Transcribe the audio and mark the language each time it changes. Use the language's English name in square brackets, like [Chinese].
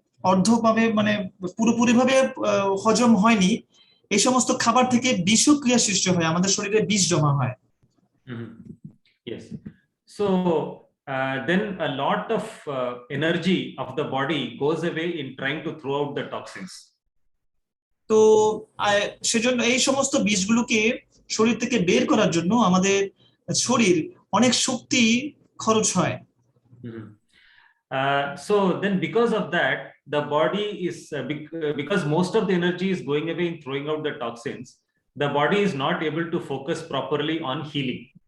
[Bangla] অর্ধভাবে মানে পুরোপুরিভাবে হজম হয়নি, এই সমস্ত খাবার থেকে বিষক্রিয়া সৃষ্টি হয়, আমাদের শরীরে বিষ জমা হয়। [English] Yes. So then a lot of energy of the body goes away in trying to throw out the toxins. [Bangla] তো সেজন্য এই সমস্ত বিষগুলোকে শরীর থেকে বের করার জন্য আমাদের শরীর অনেক শক্তি খরচ হয়। [English] So then because of that, the body is because most of the energy is going away in throwing out the toxins, the body is not able to focus properly on healing.